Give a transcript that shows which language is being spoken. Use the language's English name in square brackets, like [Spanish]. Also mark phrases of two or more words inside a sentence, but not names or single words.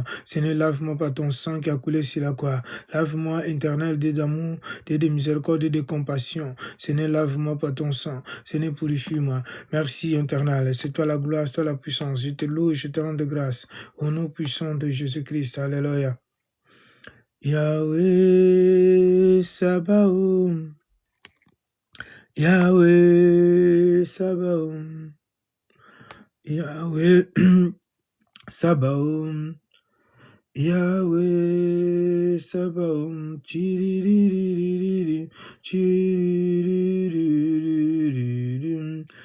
[French] Seigneur, lave-moi par ton sang qui a coulé sur la croix. Lave-moi, éternel, Dieu d'amour, Dieu de miséricorde, Dieu de compassion. Seigneur, lave-moi par ton sang. Seigneur, purifie-moi. Merci, éternel. C'est toi la gloire, c'est toi la puissance. Je te loue. Je te rends de grâce au nom puissant de Jésus-Christ. Alléluia. Yahweh Sabaoth. Yahweh Sabaoth. Yahweh Sabaoth. Yahweh Sabaoth. Chiriririri. Chiriririri.